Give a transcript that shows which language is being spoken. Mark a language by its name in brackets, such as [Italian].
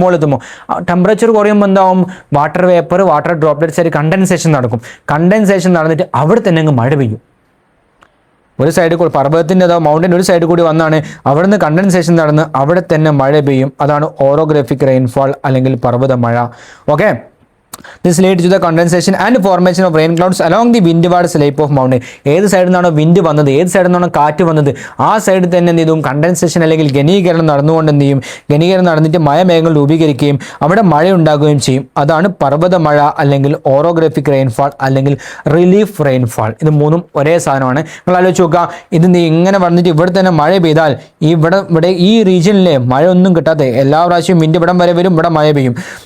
[Malayalam] മുകളിലെത്തുമ്പോൾ temperature കുറയുമ്പോൾ എന്താവും, water droplets ആയിട്ട് കണ്ടൻസേഷൻ നടന്നിട്ട് അവിടെ തന്നെ അങ്ങ് മഴ പെയ്യും. ഒരു സൈഡിൽ കൂടി പർവ്വതത്തിൻ്റെ അഥവാ മൗണ്ടൻ ഒരു സൈഡിൽ കൂടി വന്നാണ് അവിടുന്ന് കണ്ടൻസേഷൻ നടന്ന് അവിടെ തന്നെ മഴ പെയ്യും. അതാണ് ഓറോഗ്രാഫിക് റെയിൻഫാൾ അല്ലെങ്കിൽ പർവ്വതമഴ. [English] Okay, This leads to the condensation and formation of rain clouds along the windward slope of mountain. [Malayalam] ഏത് സൈഡിൽ നിന്നാണോ വിൻഡ് വന്നത്, ഏത് സൈഡിൽ നിന്നാണോ കാറ്റ് വന്നത്, ആ സൈഡിൽ തന്നെ എന്ത് ചെയ്യും, കണ്ടൻസേഷൻ അല്ലെങ്കിൽ ഘനീകരണം നടന്നുകൊണ്ട് എന്ത് ചെയ്യും, ഘനീകരണം നടന്നിട്ട് മഴമേഘങ്ങൾ രൂപീകരിക്കുകയും അവിടെ മഴ ഉണ്ടാകുകയും ചെയ്യും. അതാണ് പർവ്വതമഴ അല്ലെങ്കിൽ ഓറോഗ്രാഫിക് റെയിൻഫാൾ അല്ലെങ്കിൽ റിലീഫ് റെയിൻഫാൾ. ഇത് 3ഉം ഒരേ സാധനമാണ്. നിങ്ങൾ ആലോചിച്ച് നോക്കുക, ഇത് ഇങ്ങനെ വന്നിട്ട് ഇവിടെ തന്നെ മഴ പെയ്താൽ ഇവിടെ ഈ റീജിയനിലെ മഴ ഒന്നും കിട്ടാതെ എല്ലാ പ്രാവശ്യവും വിൻഡ് ഇവിടം വരെ വരും, ഇവിടെ മഴ പെയ്യും.